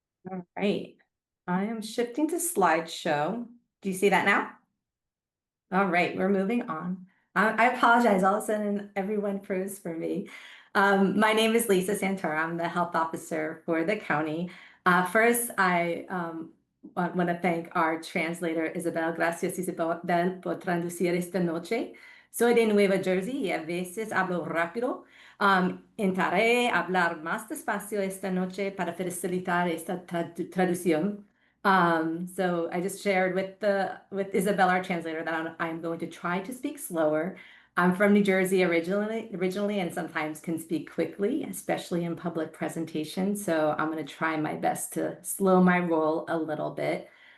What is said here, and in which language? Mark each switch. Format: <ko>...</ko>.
<en>All right, I am shifting to slideshow. Do you see that now? All right, we're moving on. I apologize, all of a sudden everyone froze for me. My name is Lisa Santora. I'm the health officer for the county. First, I want to thank our translator, Isabel.</en> <es>Gracias, Isabel, por traducir esta noche. Soy de Nueva Jersey y a veces hablo rápido. Intentaré hablar más despacio esta noche para facilitar esta traducción.</es> <en>So I just shared with Isabel, our translator, that I'm going to try to speak slower. I'm from New Jersey originally, and sometimes can speak quickly, especially in public presentations. So I'm going to try my best to slow my roll a little bit.</en>